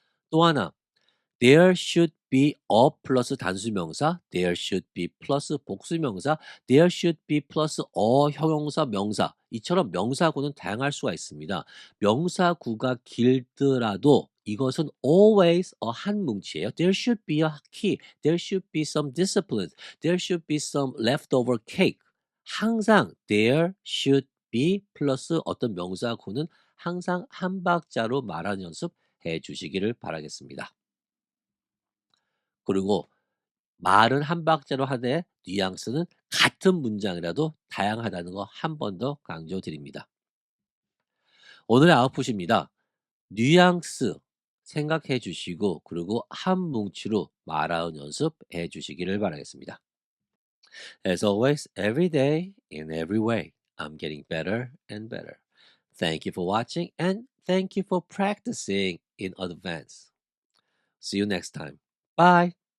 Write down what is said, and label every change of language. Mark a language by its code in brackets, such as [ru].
[ko] 또 하나, [en] there should be a [ko] 플러스 단수명사, [en] there should be [ko] 플러스 복수명사, there should be 플러스 a 형용사 명사 이처럼 명사구는 다양할 수가 있습니다. 명사구가 길더라도 이것은 [en] always a [ko] 한 뭉치예요. [en] There should be a key, there should be some discipline, there should be some leftover cake. [ko] 항상 [en] there should be [ko] 플러스 어떤 명사구는 항상 한 박자로 말하는 연습 해 주시기를 바라겠습니다. 그리고 말은 한 박자로 하되 뉘앙스는 같은 문장이라도 다양하다는 거 한 번 더 강조드립니다. 오늘의 아웃풋입니다. 뉘앙스 생각해 주시고 그리고 한 뭉치로 말하는 연습 해 주시기를 바라겠습니다. [en] As always, every day, in every way, I'm getting better and better. Thank you for watching and thank you for practicing in advance. See you next time. Bye.